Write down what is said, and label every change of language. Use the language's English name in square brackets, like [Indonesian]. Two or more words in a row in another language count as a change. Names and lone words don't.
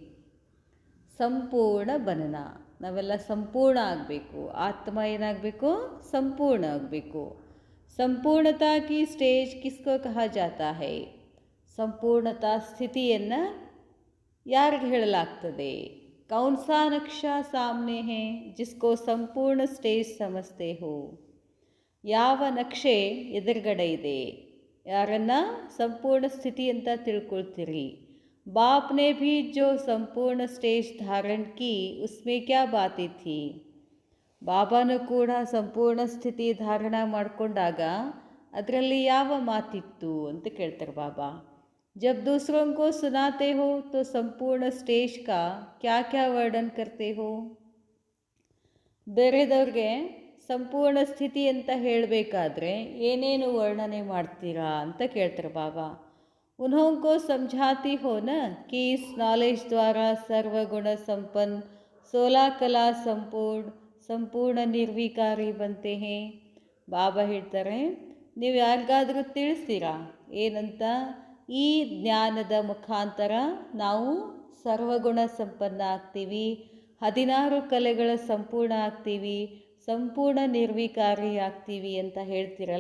[Hindi] संपूर्ण बनना. [Kannada] ನಾವೆಲ್ಲ ಸಂಪೂರ್ಣ ಆಗಬೇಕು. ಆತ್ಮ ಏನಾಗಬೇಕು? ಸಂಪೂರ್ಣ ಆಗಬೇಕು. [Hindi] संपूर्णता की स्टेज किसको कहा जाता है? [Kannada] ಸಂಪೂರ್ಣತಾ ಸ್ಥಿತಿಯನ್ನು ಯಾರಿಗೆ ಹೇಳಲಾಗ್ತದೆ? [Hindi] कौन सा नक्शा सामने है जिसको संपूर्ण स्टेज समझते हो? [Kannada] ಯಾವ ನಕ್ಷೆ ಎದುರುಗಡೆ ಇದೆ? ಯಾರನ್ನ ಸಂಪೂರ್ಣ ಸ್ಥಿತಿ ಅಂತ ತಿಳ್ಕೊಳ್ತೀರಿ? [Hindi] बाप ने भी जो संपूर्ण स्टेज धारण की उसमें क्या बातें थी? [Kannada] ಬಾಬಾನು ಕೂಡ ಸಂಪೂರ್ಣ ಸ್ಥಿತಿ ಧಾರಣ ಮಾಡಿಕೊಂಡಾಗ ಅದರಲ್ಲಿ ಯಾವ ಮಾತಿತ್ತು ಅಂತ ಕೇಳ್ತಾರೆ ಬಾಬಾ. [Hindi] जब दूसरों को सुनाते हो तो संपूर्ण स्टेज का क्या क्या वर्णन करते हो? [Kannada] ಬೇರೆದವ್ರಿಗೆ ಸಂಪೂರ್ಣ ಸ್ಥಿತಿ ಅಂತ ಹೇಳಬೇಕಾದ್ರೆ ಏನೇನು ವರ್ಣನೆ ಮಾಡ್ತೀರಾ ಅಂತ ಕೇಳ್ತಾರೆ ಬಾಬಾ. [Hindi] उन्हों को समझाती हो ना कि इस नॉलेज द्वारा सर्वगुण संपन्न 16 कला संपूर्ण निर्विकारी बनते हैं. [Kannada] ಬಾಬಾ ಹೇಳ್ತಾರೆ, ನೀವು ಯಾರಿಗಾದರೂ ತಿಳಿಸ್ತೀರಾ ಏನಂತ? ಈ ಜ್ಞಾನದ ಮುಖಾಂತರ ನಾವು ಸರ್ವಗುಣ ಸಂಪನ್ನ ಆಗ್ತೀವಿ, 16 ಕಲೆಗಳ ಸಂಪೂರ್ಣ ಆಗ್ತೀವಿ, ಸಂಪೂರ್ಣ ನಿರ್ವಿಕಾರಿ ಆಗ್ತೀವಿ ಅಂತ ಹೇಳ್ತಿರಲ್ಲ.